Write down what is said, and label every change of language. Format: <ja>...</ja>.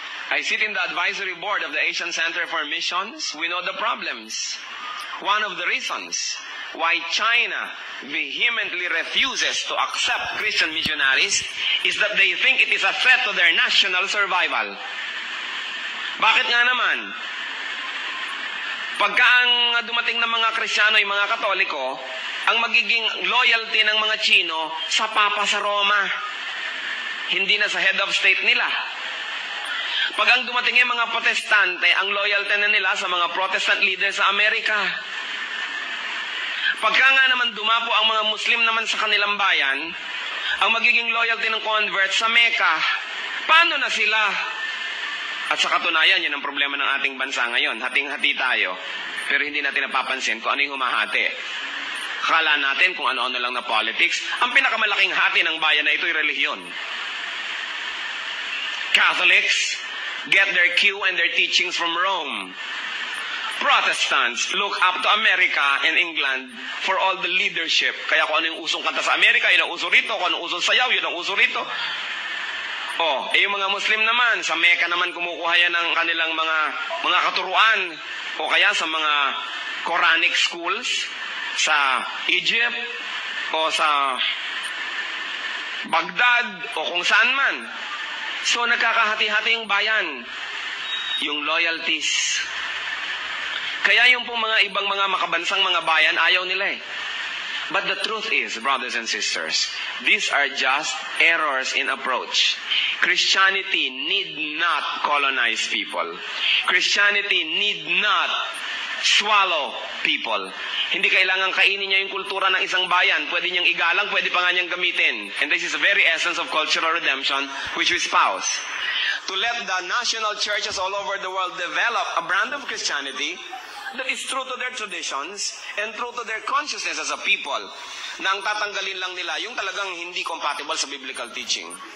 <en>I sit in the advisory board of the Asian Center for Missions. We know the problems. One of the reasons why China vehemently refuses to accept Christian missionaries is that they think it is a threat to their national survival.</en> <tl>Bakit nga naman? Pagka ang dumating ng mga Kristiyano, yung mga Katoliko, ang magiging loyalty ng mga Chino sa Papa sa Roma. Hindi na sa head of state nila. Pag ang dumating yung mga Protestante, ang loyalty na nila sa mga Protestant leaders sa Amerika. Pagka nga naman dumapo ang mga Muslim naman sa kanilang bayan, ang magiging loyalty ng convert sa Mecca, paano na sila? At sa katunayan, yan ang problema ng ating bansa ngayon. Hating-hati tayo, pero hindi natin napapansin kung ano yung humahati. Akala natin kung ano-ano lang na politics. Ang pinakamalaking hati ng bayan na ito ay relihiyon.</tl> <en>Catholics get their cue and their teachings from Rome. Protestants look up to America and England for all the leadership.</en> <tl>Kaya kung ano yung usong kanta sa Amerika, yun ang uso rito. Kung ano usong sayaw, yun ang uso rito. Yung mga Muslim naman, sa Mecca naman kumukuha yan ng kanilang mga katuruan. O kaya sa mga Quranic schools, sa Egypt, o sa Baghdad, o kung saan man. So, nagkakahati-hati yung bayan. Yung loyalties. Kaya yung pong mga ibang mga makabansang mga bayan, ayaw nila eh.</tl> <en>But the truth is, brothers and sisters, these are just errors in approach. Christianity need not colonize people. Christianity need not swallow people.</en> <tl>Hindi kailangan kainin niya yung kultura ng isang bayan. Pwede niyang igalang, pwede pa nga niyang gamitin.</tl> <en>And this is the very essence of cultural redemption which we espouse. To let the national churches all over the world develop a brand of Christianity that is true to their traditions and true to their consciousness as a people,</en> <tl>na ang tatanggalin lang nila yung talagang hindi compatible sa biblical teaching.</tl>